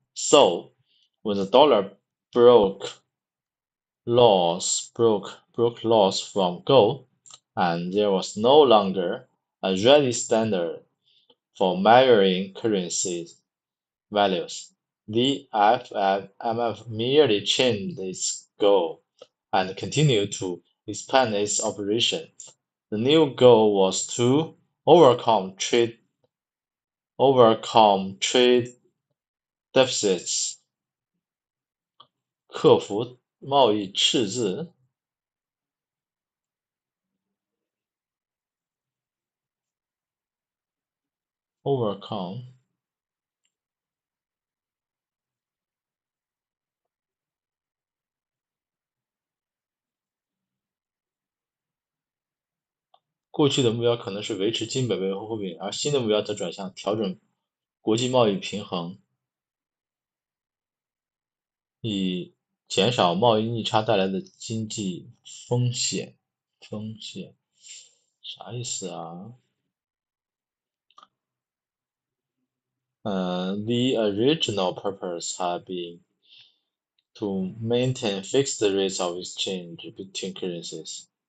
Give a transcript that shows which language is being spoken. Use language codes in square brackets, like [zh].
[en] So, when the dollar broke laws from gold, and there was no longer a ready standard for measuring currency values, the IMF merely changed its goal and continued to expand its operation. The new goal was to overcome trade deficits, [zh] 克服贸易赤字 [en] overcome [zh] 过去的目标可能是维持金本位和货币，而新的目标则转向调整国际贸易平衡，以减少贸易逆差带来的经济风险。啥意思啊？ [en] The original purpose had been to maintain fixed rates of exchange between currencies.